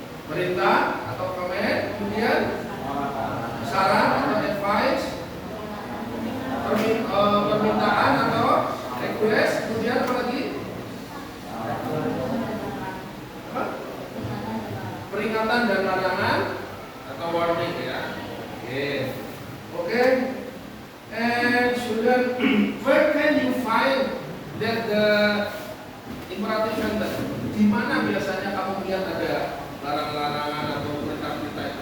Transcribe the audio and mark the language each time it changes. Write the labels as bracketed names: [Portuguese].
[Indonesian] Perintah atau command, kemudian saran atau advice, permintaan atau request, kemudian apa lagi? Apa? Peringatan dan larangan atau warning ya. [English] Okay. And student, where can you find that the imperative sentence? [Indonesian] Di mana biasanya kamu lihat ada larangan-larangan atau perintah-perintah itu?